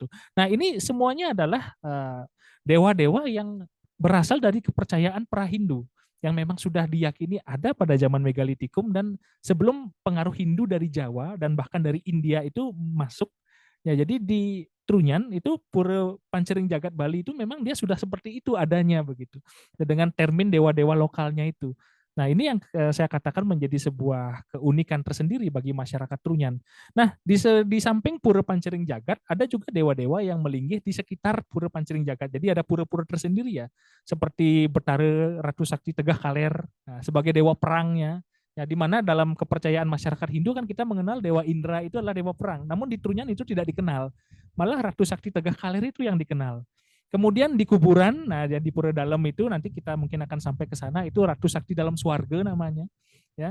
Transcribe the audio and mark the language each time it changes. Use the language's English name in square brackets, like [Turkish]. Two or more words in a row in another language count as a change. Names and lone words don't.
[Indonesian] Nah, ini semuanya adalah dewa-dewa yang berasal dari kepercayaan pra-Hindu yang memang sudah diyakini ada pada zaman megalitikum dan sebelum pengaruh Hindu dari Jawa dan bahkan dari India itu masuk. Ya, jadi di Trunyan itu Pura Pancaring Jagat Bali itu memang dia sudah seperti itu adanya begitu, dengan termin dewa-dewa lokalnya itu. Nah, ini yang saya katakan menjadi sebuah keunikan tersendiri bagi masyarakat Trunyan. Nah, di samping Pura Pancaring Jagat ada juga dewa-dewa yang melinggih di sekitar Pura Pancaring Jagat. Jadi ada pura-pura tersendiri ya, seperti Batara Ratu Sakti Tegah Kaler sebagai dewa perangnya. Ya, di mana dalam kepercayaan masyarakat Hindu kan kita mengenal Dewa Indra itu adalah dewa perang. Namun di Trunyan itu tidak dikenal. Malah Ratu Sakti Tegah Kaler itu yang dikenal. Kemudian di kuburan, nah di pura dalam itu nanti kita mungkin akan sampai ke sana, itu Ratu Sakti dalam Swarga namanya, ya.